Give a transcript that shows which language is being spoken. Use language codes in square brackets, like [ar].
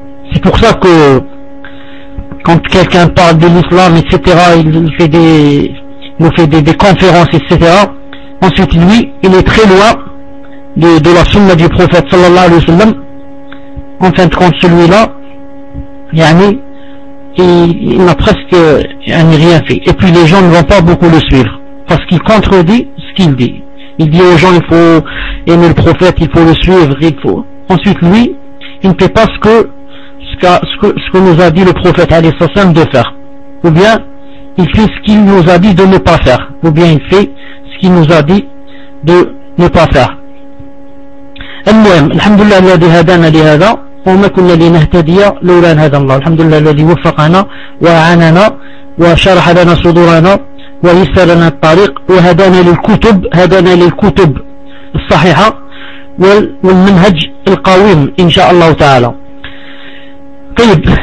[fr] سي بور سا كو كونت كيلكان بارل دو الاسلام اتسيتيرا il fait des nous fait des conférences etc ensuite lui il est très loin de la sunna du prophète [ar] صلى الله عليه وسلم [fr] En fin de compte, celui-là, yani, il n'a presque yani, rien fait. Et puis les gens ne vont pas beaucoup le suivre. Parce qu'il contredit ce qu'il dit. Il dit aux gens, il faut aimer le prophète, il faut le suivre, il faut... Ensuite, lui, il ne fait pas ce que nous a dit le prophète, alayhi wa sallam, de faire. Ou bien, il fait ce qu'il nous a dit de ne pas faire. Ou bien, il fait ce qu'il nous a dit de ne pas faire. [ar] المهم الحمد لله الذي هدانا لهذا وما كنا لنهتدي لولا ان هدانا الله الحمد لله الذي وفقنا واعاننا وشرح لنا صدورنا ويسر لنا الطريق وهدانا للكتب هدانا للكتب الصحيحه والمنهج القويم ان شاء الله تعالى طيب